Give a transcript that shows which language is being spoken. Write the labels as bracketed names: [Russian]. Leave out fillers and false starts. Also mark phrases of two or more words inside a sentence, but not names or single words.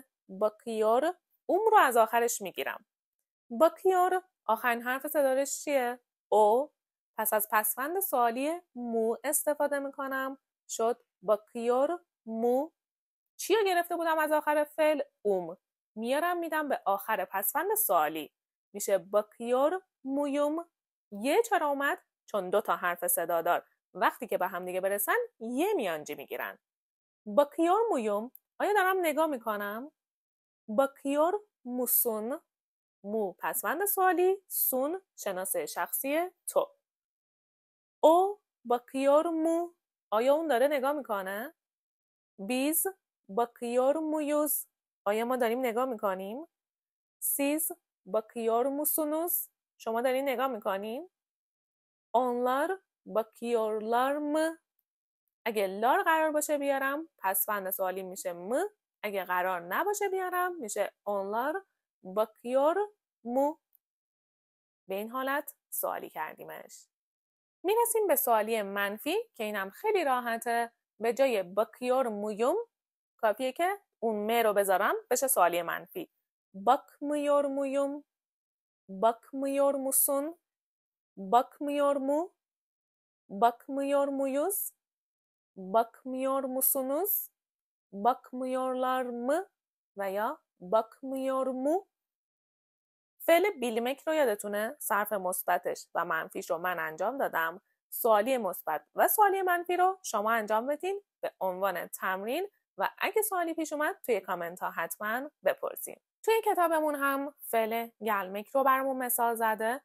[Persian] bakıyor. رو از آخرش میگیرم. bakıyor آخرین حرف صدارش چیه؟ او. پس از پسوند سوالی مو استفاده میکنم. شد [Turkish] bakıyor mu. [Persian] چی رو گرفته بودم از آخر فعل؟ میارم میدم به آخر پسوند سوالی. [Turkish] میشه bakıyor muyum. یه چرا اومد؟ چون 2 تا حرف صدادار وقتی که به هم دیگه برسن یه میانجی میگیرن. bakıyor muyum. [Persian] آیا دارم نگاه میکنم؟ [Turkish] bakıyor musun. [Persian] مو پسوند سوالی، سون شناسه شخصی تو. [Turkish] او bakıyor mu. [Persian] آیا اون داره نگاه میکنه؟ [Turkish] biz bakıyor muyuz. [Persian] آیا ما داریم نگاه میکنیم؟ [Turkish] siz bakıyor musunuz. [Persian] شما دارین نگاه میکنین؟ [Turkish] onlar bakıyorlar mı. [Persian] اگه لار قرار باشه بیارم پسوند سوالی میشه م. اگه قرار نباشه بیارم میشه [Turkish] onlar bakıyor mu. [Persian] به این حالت سوالی کردیمش. میرسیم به سوالی منفی که اینم خیلی راحته. به جای [Turkish] bakıyor muyum [Persian] کافیه که اون م رو بذارم بشه سوالی منفی. [Turkish] bakmıyor muyum. bakmıyor musun. bakmıyor mu. bakmıyor muyuz. bakmıyor musunuz. bakmıyorlar mı veya bakmıyor mu. [Persian] فعل بیلمک رو یادتونه؟ صرف مثبتش و منفیش رو من انجام دادم. سوالی مثبت و سوالی منفی رو شما انجام بدین به عنوان تمرین و اگه سوالی پیش اومد توی کامنت ها حتما بپرسین. توی کتابمون هم فعل گلمک رو برامون مثال زده.